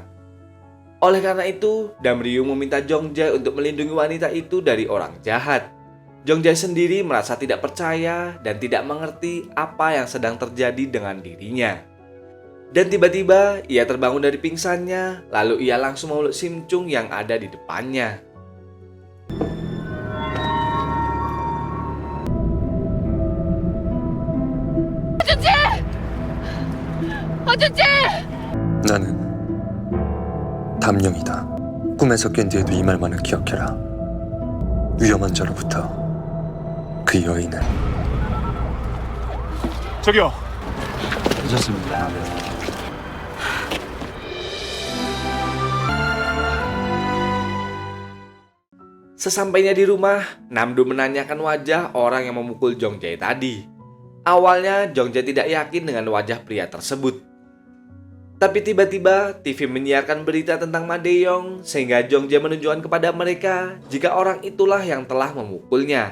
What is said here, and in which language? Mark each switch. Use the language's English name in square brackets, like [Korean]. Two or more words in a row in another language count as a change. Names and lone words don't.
[Indonesian] Oleh karena itu, Dam Ryung meminta Jong Jae untuk melindungi wanita itu dari orang jahat. Jong Jae sendiri merasa tidak percaya dan tidak mengerti apa yang sedang terjadi dengan dirinya. Dan tiba-tiba ia terbangun dari pingsannya, lalu ia langsung memeluk Sim Chung yang ada di depannya. [Korean] 허준재! 나는 담령이다. 꿈에서 깬 뒤에도 이 말만을 기억해라. 위험한 자로부터 그 여인을. 저기요. 괜찮습니다. [Indonesian] Sesampainya di rumah, Namdo menanyakan wajah orang yang memukul Jong Jae tadi. Awalnya Jong Jae tidak yakin dengan wajah pria tersebut. Tapi tiba-tiba TV menyiarkan berita tentang Ma Dae-yong sehingga Jong Jae menunjukkan kepada mereka jika orang itulah yang telah memukulnya.